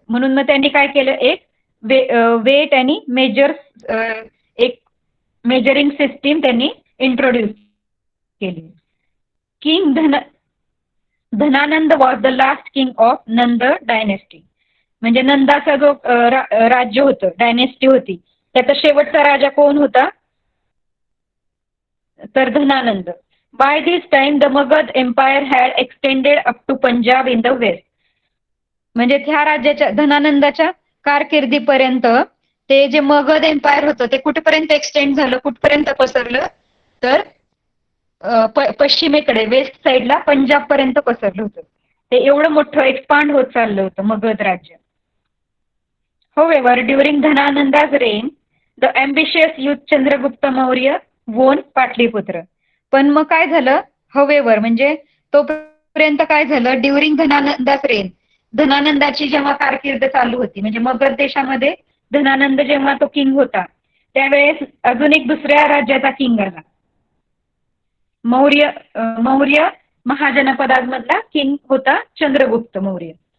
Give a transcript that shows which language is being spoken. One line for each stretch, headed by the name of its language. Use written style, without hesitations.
Marathi: म्हणून मग त्यांनी काय केलं, एक वेट आणि मेजर्स, एक मेजरिंग सिस्टीम त्यांनी इंट्रोड्यूस केली.
English: King Dhanananda was the last king of Nanda dynasty.
Marathi: म्हणजे नंदाचा जो राज्य होतं, डायनेस्टी होती, त्याचा शेवटचा राजा कोण होता तर Dhanananda.
English: By this time the Magadha empire had extended up to Punjab in the west.
Marathi: म्हणजे त्या राज्याच्या धनानंदाच्या कारकिर्दीपर्यंत ते जे मगध एम्पायर होतं ते कुठेपर्यंत एक्सटेंड झालं, कुठपर्यंत पसरलं तर पश्चिमेकडे वेस्ट साईडला पंजाब पर्यंत पसरलं होतं. ते एवढं मोठं एक्सपांड होत चाललं होतं मगध राज्य.
English: However, during Dhanananda's reign, the ambitious youth Chandragupta Maurya won Pataliputra.
Marathi: पण मग काय झालं, हवेवर म्हणजे तोपर्यंत काय झालं, ड्युरिंग धनानंदाच रेन, धनानंदाची जेव्हा कारकीर्द चालू होती, म्हणजे मगध देशामध्ये धनानंद जेव्हा तो किंग होता त्यावेळेस अजून एक दुसऱ्या राज्याचा किंग आला, मौर्य महाजनपदामधला किंग होता चंद्रगुप्त मौर्य.